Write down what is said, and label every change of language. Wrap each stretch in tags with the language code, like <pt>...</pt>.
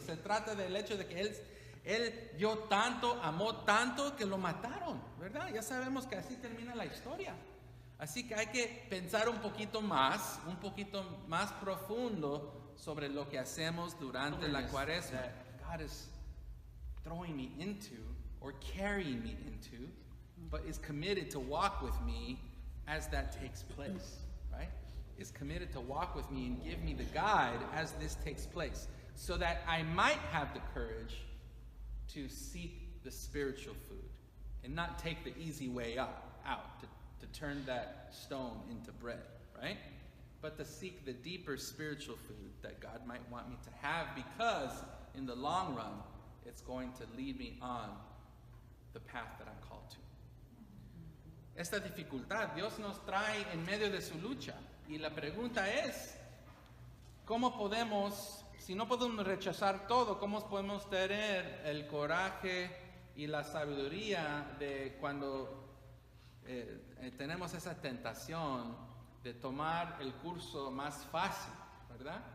<es>Se trata del hecho de que Él dio tanto, amó tanto que lo mataron, ¿verdad? Ya sabemos que así termina la historia. Así que hay que pensar un poquito más profundo sobre lo que hacemos durante la Cuaresma.</es> <en>God is throwing me into or carrying me into, but is committed to walk with me as that takes place, right? Is committed to walk with me and give me the guide as this takes place, so that I might have the courage to seek the spiritual food and not take the easy way out to turn that stone into bread, right? But to seek the deeper spiritual food that God might want me to have, because in the long run, it's going to lead me on the path that I'm called to.</en> <es>Esta dificultad Dios nos trae en medio de su lucha. Y la pregunta es, ¿cómo podemos, si no podemos rechazar todo, cómo podemos tener el coraje y la sabiduría de cuando tenemos esa tentación de tomar el curso más fácil, ¿verdad?</es>